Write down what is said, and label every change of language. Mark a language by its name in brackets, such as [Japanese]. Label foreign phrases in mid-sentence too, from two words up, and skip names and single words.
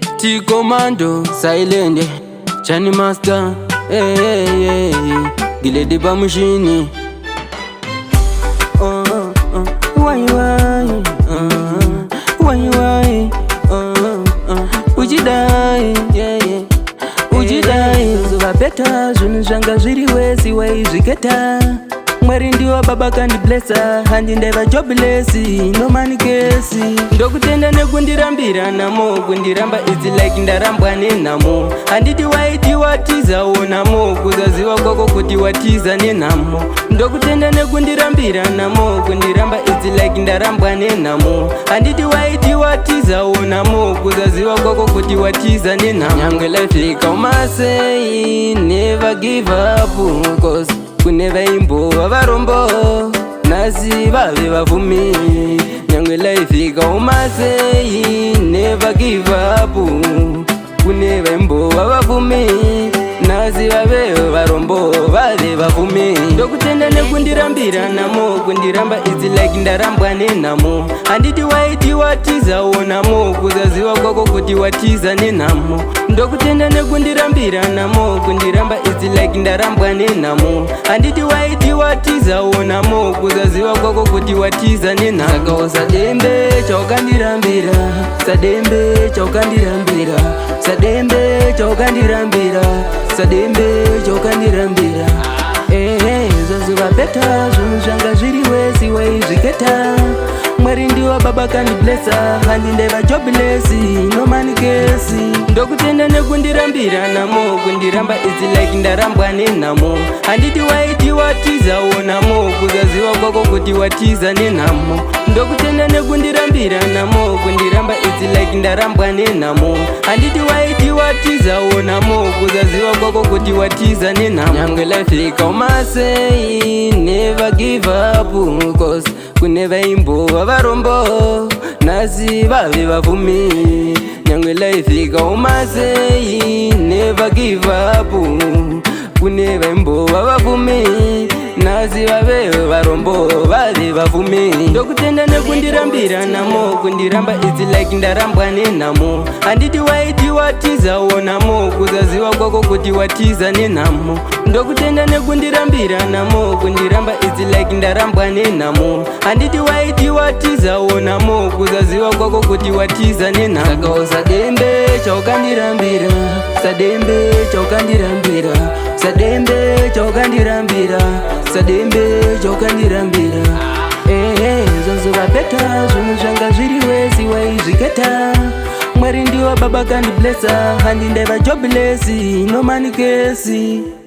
[English] T Commando, Silent, Chani Master, eh, eh, eh, eh. Giledi Bamushini. Oh, oh, oh. Why, why? Oh, why, why? Oh, oh. Ujidai, yeah, yeah. Ujidai. [Shona] Zuva beta, zvinhu zvanga zviri wesi, waizviketa. Mwari ndiwo baba kandiblessa, handi ndaiva jobless, [English] no money case. [Shona] Ndokutenda nekundirambira namo, kundiramba [English] it's like [Shona] ndarambwa nenhamo. Handiti waiti watiza, wo namo, kuzaziva kwako kuti watiza nenhamo. Ndokutenda nekundirambira namo, kundiramba [English] it's like [Shona] ndarambwa nenhamo. Handiti waiti watiza, wo namo, kuzaziva kwako kuti watiza nenhamo. Nyangwe life ikauma sei, [English] never give up, 'cause [Shona] kune vaimbova varombo, nhasi vave vavhumi. Nyangwe life ikauma sei, [English] never give up, [Shona] kune vaimbova vavhumi, nhasi vave varombo, vave vavhumi. Ndokutenda nekundirambira namo, kundiramba [English] it's like [Shona] ndarambwa nenhamo. Handiti waiti watiza, wo namo, kuzaziva kwako kuti watiza nenhamo. Ndokutenda nekundirambira namo, kundiramba [English] it's like [Shona] ndarambwa nenhamo. Handiti waiti watiza, wo namo, kuzaziva kwako kuti watiza nenhamo. Saka usadembe chaukandirambira, sadembe chaukandirambira, sadembe chaukandirambira, sadembe chaukandirambira. Eh, eh, zvaziva beta, zvinhu zvanga zviri wesi, waizviketa. Mwari ndiwo baba kandiblessa, handi ndaiva jobless, [English] no money case. [Shona] Ndokutenda nekundirambira namo, kundiramba [English] it's like [Shona] ndarambwa nenhamo. Handiti waiti watiza, wo namo, kuzaziva kwako kuti watiza nenhamo. Ndokutenda nekundirambira namo, kundiramba [English] it's like [Shona] ndarambwa nenhamo. Handiti waiti watiza, wo namo, kuzaziva kwako kuti watiza nenhamo. Nyangwe life ikauma sei, [English] never give up, 'cause [Shona] kune vaimbova varombo, nhasi vave vavhumi. Nyangwe life ikauma sei, [English] never give up, [Shona] kune vaimbova vavhumi, nhasi vave varombo, vave vavhumi. Ndokutenda nekundirambira namo, kundiramba [English] it's like [Shona] ndarambwa nenhamo. Handiti waiti watiza, wo namo, kuzaziva kwako kuti watiza nenhamo. Ndokutenda nekundirambira namo, kundiramba [English] it's like [Shona] ndarambwa nenhamo. Handiti waiti watiza, wo namo, kuzaziva kwako kuti watiza nenhamo. Saka usadembe chaukandirambira, sadembe chaukandirambira, sadembe chaukandirambira, sadembe chaukandirambira. Eh, eh, zvaziva beta, zvinhu zvanga zviri wesi, waizviketa. Mwari ndiwo baba kandiblessa, handi ndaiva jobless, [English] no money case.